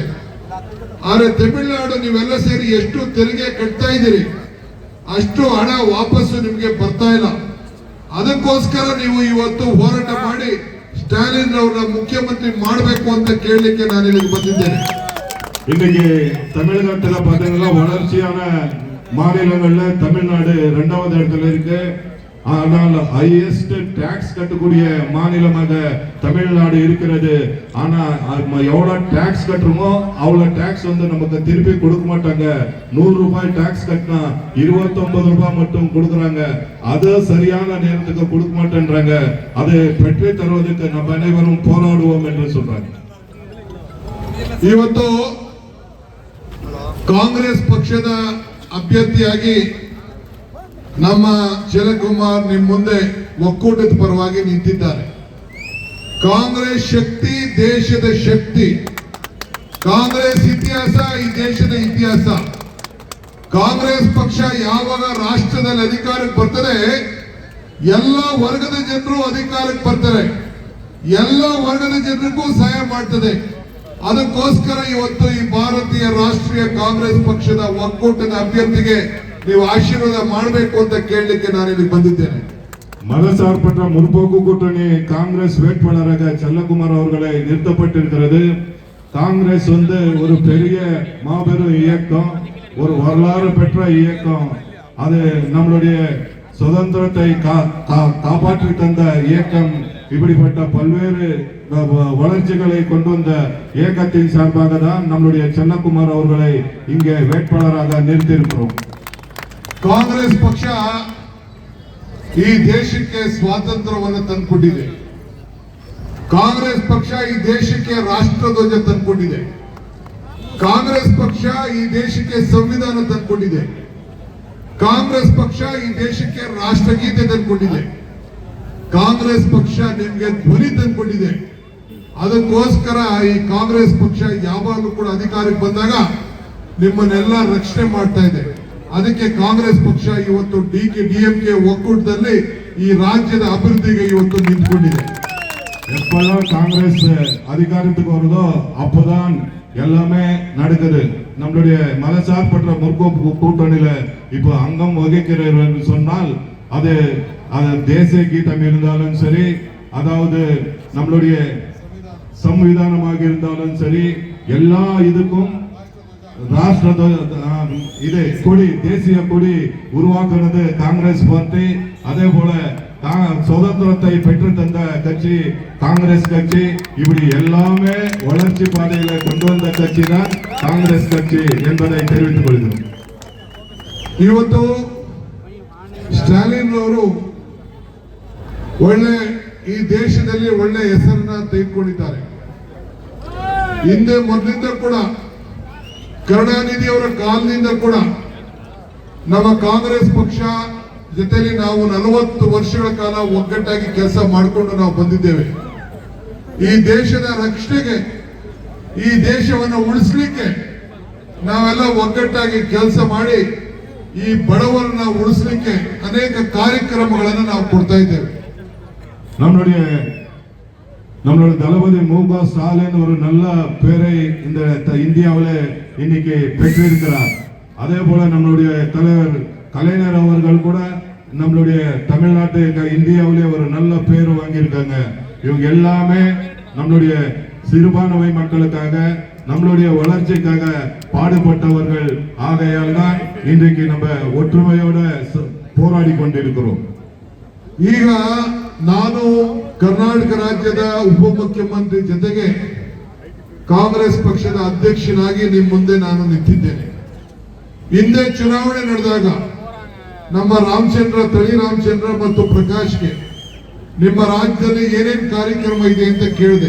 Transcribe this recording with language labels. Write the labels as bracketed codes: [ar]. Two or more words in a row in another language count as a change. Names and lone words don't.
[kn] ಆದ್ರೆ ತಮಿಳುನಾಡು ನೀವೆಲ್ಲ ಸೇರಿ ಎಷ್ಟು ತೆರಿಗೆ ಕಟ್ತಾ ಇದ್ದೀರಿ ಅಷ್ಟು ಹಣ ವಾಪಸ್ಸು ನಿಮಗೆ ಬರ್ತಾ ಇಲ್ಲ. ಅದಕ್ಕೋಸ್ಕರ ನೀವು ಇವತ್ತು ಹೋರಾಟ ಮಾಡಿ ಸ್ಟಾಲಿನ್ ಅವರ ಮುಖ್ಯಮಂತ್ರಿ ಮಾಡಬೇಕು ಅಂತ ಕೇಳಲಿಕ್ಕೆ ನಾನು ಇಲ್ಲಿಗೆ ಬಂದಿದ್ದೇನೆ. [ta] இன்னைக்கு தமிழகத்துல பாத்தீங்கன்னா வளர்ச்சியான மாநிலங்கள்ல தமிழ்நாடு 2வது இடத்துல இருக்கு. ஆனால் [en] highest tax [ta] கட்டக்கூடிய மாநிலமாக தமிழ்நாடு இருக்கிறது. ஆனா எவ்வளவு டாக்ஸ் கட்டுறோமோ அவ்வளவு டாக்ஸ் வந்து நமக்கு திருப்பி கொடுக்க மாட்டாங்க. 100 ரூபாய் டாக்ஸ் கட்டினா 29 ரூபாய் மட்டும் கொடுக்குறாங்க. அது சரியான நேரத்துக்கு கொடுக்க மாட்டேன்றாங்க. அது பெற்று தருவதற்கு நம்ம அனைவரும் போராடுவோம் என்று சொல்றாங்க. [kn] ಇವತ್ತು ಕಾಂಗ್ರೆಸ್ ಪಕ್ಷದ ಅಭ್ಯರ್ಥಿಯಾಗಿ ನಮ್ಮ ಶಿವಕುಮಾರ್ ನಿಮ್ಮ ಮುಂದೆ ಒಕ್ಕೂಟದ ಪರವಾಗಿ ನಿಂತಿದ್ದಾರೆ. ಕಾಂಗ್ರೆಸ್ ಶಕ್ತಿ ದೇಶದ ಶಕ್ತಿ, ಕಾಂಗ್ರೆಸ್ ಇತಿಹಾಸ ಈ ದೇಶದ ಇತಿಹಾಸ. ಕಾಂಗ್ರೆಸ್ ಪಕ್ಷ ಯಾವಾಗ ರಾಷ್ಟ್ರದಲ್ಲಿ ಅಧಿಕಾರಕ್ಕೆ ಬರ್ತದೆ ಎಲ್ಲ ವರ್ಗದ ಜನರು ಅಧಿಕಾರಕ್ಕೆ ಬರ್ತಾರೆ, ಎಲ್ಲ ವರ್ಗದ ಜನರಿಗೂ ಸಹಾಯ ಮಾಡ್ತದೆ. ಅದಕ್ಕೋಸ್ಕರ ಇವತ್ತು ಈ ಭಾರತೀಯ ರಾಷ್ಟ್ರೀಯ ಕಾಂಗ್ರೆಸ್ ಪಕ್ಷದ ಒಕ್ಕೂಟದ ಅಭ್ಯರ್ಥಿಗೆ ನೀವು ಆಶೀರ್ವಾದ ಮಾಡಬೇಕು ಅಂತ ಕೇಳಲಿಕ್ಕೆ ನಾನು ಇಲ್ಲಿ ಬಂದಿದ್ದೇನೆ. [ta] மதசார்பற்ற முற்போக்கு கூட்டணி காங்கிரஸ் வேட்பாளராக செல்லக்குமார் அவர்களை நிறுத்தப்பட்டிருக்கிறது. காங்கிரஸ் வந்து ஒரு பெரிய மாபெரும் இயக்கம், ஒரு வரலாறு பெற்ற இயக்கம். அது நம்மளுடைய சுதந்திரத்தை காப்பாற்றி தந்த இயக்கம். இப்படிப்பட்ட பல்வேறு வளர்ச்சிகளை கொண்டு வந்த இயக்கத்தின் சார்பாக தான் நம்மளுடைய செல்லக்குமார் அவர்களை இங்கே வேட்பாளராக நிறுத்தியிருக்கிறோம். [kn] ಕಾಂಗ್ರೆಸ್ ಪಕ್ಷ ಈ ದೇಶಕ್ಕೆ ಸ್ವಾತಂತ್ರ್ಯವನ್ನು ತಂದುಕೊಟ್ಟಿದೆ. ಕಾಂಗ್ರೆಸ್ ಪಕ್ಷ ಈ ದೇಶಕ್ಕೆ ರಾಷ್ಟ್ರಧ್ವಜ ತಂದುಕೊಟ್ಟಿದೆ. ಕಾಂಗ್ರೆಸ್ ಪಕ್ಷ ಈ ದೇಶಕ್ಕೆ ಸಂವಿಧಾನ ತಂದುಕೊಟ್ಟಿದೆ. ಕಾಂಗ್ರೆಸ್ ಪಕ್ಷ ಈ ದೇಶಕ್ಕೆ ರಾಷ್ಟ್ರಗೀತೆ ತಂದುಕೊಟ್ಟಿದೆ. ಕಾಂಗ್ರೆಸ್ ಪಕ್ಷ ನಿಮಗೆ ಧ್ವನಿ ತಂದುಕೊಟ್ಟಿದೆ. ಅದಕ್ಕೋಸ್ಕರ ಈ ಕಾಂಗ್ರೆಸ್ ಪಕ್ಷ ಯಾವಾಗಲೂ ಕೂಡ ಅಧಿಕಾರಕ್ಕೆ ಬಂದಾಗ ನಿಮ್ಮನ್ನೆಲ್ಲ ರಕ್ಷಣೆ ಮಾಡ್ತಾ ಇದೆ. ಅದಕ್ಕೆ ಕಾಂಗ್ರೆಸ್ ಪಕ್ಷ ಇವತ್ತು ಡಿಎಂಕೆ ಒಕ್ಕೂಟದಲ್ಲಿ ಈ ರಾಜ್ಯದ ಅಭಿವೃದ್ಧಿಗೆ ಇವತ್ತು ನಿಂತ್ಕೊಂಡಿದೆ. [ta] எப்பெல்லாம் காங்கிரஸ் அதிகாரத்துக்கு வருதோ அப்போதான் எல்லாமே நடக்குது. நம்மளுடைய மதசார்பற்ற முற்போக்கு கூட்டணியில இப்போ அங்கம் வகிக்கிறார் என்று சொன்னால் அது தேசிய கீதம் இருந்தாலும் சரி, அதாவது நம்மளுடைய ಸಂವಿಧಾನವಾಗಿ இருந்தாலும் சரி, எல்லா இதுக்கும் ராஷ்டிர இது கொடி தேசிய கொடி உருவாக்குறது காங்கிரஸ் பார்ட்டி. அதே போல சுதந்திரத்தை பெற்று தந்த கட்சி காங்கிரஸ் கட்சி. இப்படி எல்லாமே வளர்ச்சி பாதையில கொண்டு வந்த கட்சி தான் காங்கிரஸ் கட்சி என்பதை தெரிவித்துக் கொள்கிறோம். [kn] ಇವತ್ತು ಸ್ಟಾಲಿನ್ ಅವರು ಒಳ್ಳೆ ಈ ದೇಶದಲ್ಲಿ ಒಳ್ಳೆ ಹೆಸರನ್ನ ತೆಗೆದುಕೊಂಡಿದ್ದಾರೆ. ಹಿಂದೆ ಮೊದಲಿಂದ ಕೂಡ ಕರುಣಾನಿಧಿ ಅವರ ಕಾಲದಿಂದ ಕೂಡ ನಮ್ಮ ಕಾಂಗ್ರೆಸ್ ಪಕ್ಷ ಜೊತೆಲಿ ನಾವು 40 ವರ್ಷಗಳ ಕಾಲ ಒಗ್ಗಟ್ಟಾಗಿ ಕೆಲಸ ಮಾಡಿಕೊಂಡು ನಾವು ಬಂದಿದ್ದೇವೆ. ಈ ದೇಶದ ರಕ್ಷಣೆಗೆ, ಈ ದೇಶವನ್ನು ಉಳಿಸಲಿಕ್ಕೆ ನಾವೆಲ್ಲ ಒಗ್ಗಟ್ಟಾಗಿ ಕೆಲಸ ಮಾಡಿ ಈ ಬಡವರನ್ನ ಉಳಿಸಲಿಕ್ಕೆ ಅನೇಕ ಕಾರ್ಯಕ್ರಮಗಳನ್ನು ನಾವು ಕೊಡ್ತಾ ಇದ್ದೇವೆ. [ta] நம்மளுடைய தளபதி மு.க. ஸ்டாலின் ஒரு நல்ல பேரை இந்த இந்தியாவில் இன்னைக்கு பெற்றிருக்கிறார். அதே போல நம்மளுடைய தலைவர் கலைஞர் அவர்கள் கூட நம்மளுடைய தமிழ்நாட்டு இந்தியாவிலே ஒரு நல்ல பேர் வாங்கியிருக்காங்க. இவங்க எல்லாமே நம்மளுடைய சிறுபான்மை மக்களுக்காக, நம்மளுடைய வளர்ச்சிக்காக பாடுபட்டவர்கள். ஆகையால் தான் இன்றைக்கு நம்ம ஒற்றுமையோட போராடி கொண்டிருக்கிறோம். [kn] ಈಗ ನಾನು ಕರ್ನಾಟಕ ರಾಜ್ಯದ ಉಪಮುಖ್ಯಮಂತ್ರಿ ಜೊತೆಗೆ ಕಾಂಗ್ರೆಸ್ ಪಕ್ಷದ ಅಧ್ಯಕ್ಷನಾಗಿ ನಿಮ್ಮ ಮುಂದೆ ನಾನು ನಿಂತಿದ್ದೇನೆ. ಹಿಂದೆ ಚುನಾವಣೆ ನಡೆದಾಗ ನಮ್ಮ ತಳಿ ರಾಮಚಂದ್ರ ಮತ್ತು ಪ್ರಕಾಶ್ಗೆ ನಿಮ್ಮ ರಾಜ್ಯದಲ್ಲಿ ಏನೇನ್ ಕಾರ್ಯಕ್ರಮ ಇದೆ ಅಂತ ಕೇಳಿದೆ.